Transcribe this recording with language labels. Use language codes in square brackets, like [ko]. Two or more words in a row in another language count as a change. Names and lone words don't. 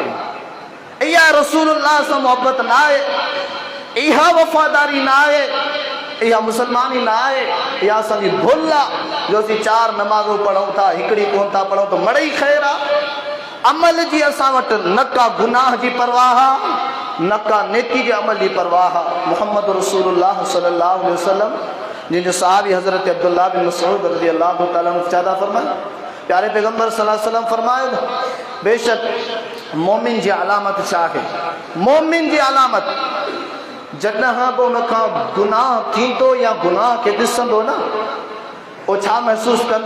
[sd] इहा रसूलुल्लाह सां मोहब्बत न आहे, इहा वफ़ादारी न आहे, इहा मुसलमानी न आहे। इहा असांजी भुल आहे जो असीं 4 नमाज़ूं पढ़ूं था, हिकिड़ी कोन था पढ़ूं त मड़ई ख़ैर आहे। अमल जी असां वटि न का गुनाह जी परवाह आहे, न का नेकी जे अमल जी परवाह आहे। मुहम्मद रसूलुल्लाह [ar] صلى الله عليه وسلم [sd] जिनके सहाबी हज़रत अब्दुल्लाह बिन मसऊद [ar] رضي الله تعالى عنه [sd] चादा फरमाए, प्यारे पैगंबर [ar] صلى الله عليه وسلم [sd] फरमाए, बेशक मोमिन जी अलामत छा आहे? मोमिन जी अलामत जॾहिं बि उनखां गुनाह थींदो या गुनाह खे ॾिसंदो न, ओ छा महसूस कंदो?